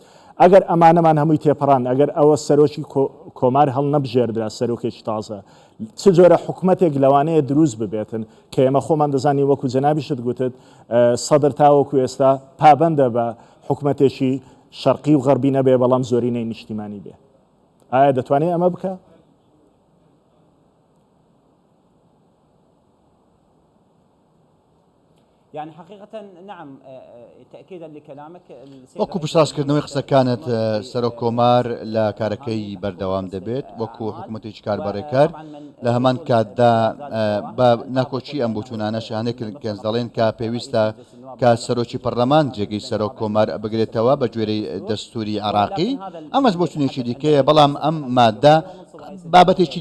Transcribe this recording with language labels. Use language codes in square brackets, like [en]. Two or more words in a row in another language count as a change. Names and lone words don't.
[ckb] ئەگەر ئەمانەمان هەمووی تێپەڕان ئەگەر ئەوە سەرۆکی کۆمار هەڵ نەبژێردرا سەرۆکێکی تازە چ جۆرە حکوومەتێک لەوانەیە دروست ببێتن کە ئێمە خۆمان دەزانی وەکو جەنابیشت گوتت سەدر تاوەکو ئێستا پابەندە بە حکوومەتێکی شەرقی و غەربی نەبێ بەڵام زۆرینەی نیشتیمانی بێ. ئایا دەتوانێت ئەمە بکە؟ [ar] يعني حقيقة نعم تأكيدا لكلامك [ckb] وەکو پشتڕاستکردنەوەی قسەکانت سەرۆک کۆمار لە کارەکەی بەردەوام دەبێت وەکو حکوومەتێکی کاربەڕێکار لە هەمان کاتدا بە ناکۆچی ئەم بۆچوونانە شانێک گەنج دەڵێن کە پێویستە کە سەرۆکی پەرلەمان جێگەی سەرۆک کۆمار بگرێتەوە بە گوێرەی دەستوری عراقی ئەمەش بۆچوونێکی دیکەیە بەڵام ئەم مادە بابەتێکی